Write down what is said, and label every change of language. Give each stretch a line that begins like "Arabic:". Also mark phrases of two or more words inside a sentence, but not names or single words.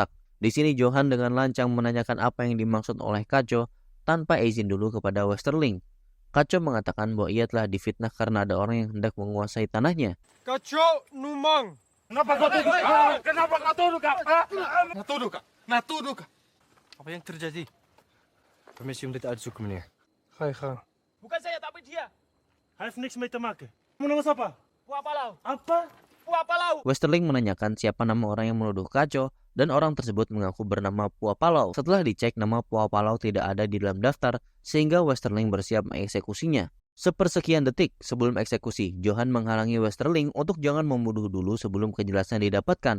Indonesian: Di sini Johan dengan lancang menanyakan apa yang dimaksud oleh Kaco tanpa izin dulu kepada Westerling. Kaco mengatakan bahwa ia telah difitnah karena ada orang yang hendak menguasai tanahnya. Kaco Numang. Kenapa kau tuduh? Kenapa kau tuduh, Kak? Natuduh, Kak. Natuduh, Kak. Apa yang terjadi?
Dutch: Permisi om dit uit te zoeken, meneer. Ga je gang.
Indonesian: Bukan saya, tapi dia.
Dutch: Hij heeft niks mee te maken.
Indonesian: Kamu nama siapa? Puapalau. Apa? Puapalau. Westerling menanyakan siapa nama orang yang menuduh Kaco, dan orang tersebut mengaku bernama Puapalau. Setelah dicek, nama Puapalau tidak ada di dalam daftar, sehingga Westerling bersiap mengeksekusinya. Sepersekian detik sebelum eksekusi, Johan menghalangi Westerling untuk jangan membunuh dulu sebelum kejelasan didapatkan.